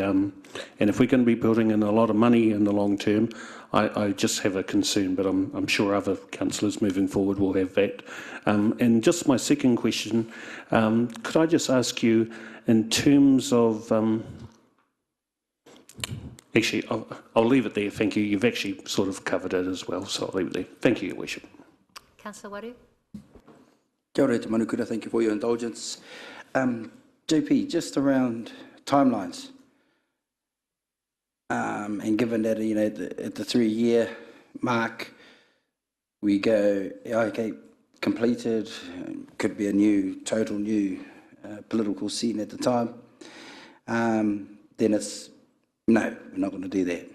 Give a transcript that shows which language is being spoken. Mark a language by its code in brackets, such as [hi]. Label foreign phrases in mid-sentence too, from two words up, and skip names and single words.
[en] And if we're going to be building in a lot of money in the long term, I just have a concern, but I'm sure other councillors moving forward will have that. And just my second question, could I just ask you, in terms of. Actually, I'll leave it there. Thank you. You've actually sort of covered it as well, so I'll leave it there. Thank you, Your Worship. Councillor Waru. [mi] Kia ora te manukura, [en] thank you for your indulgence. JP, just around timelines, and given that, you know, at the 3-year mark, we go, okay, completed, could be a total new political scene at the time, then it's, no, we're not going to do that.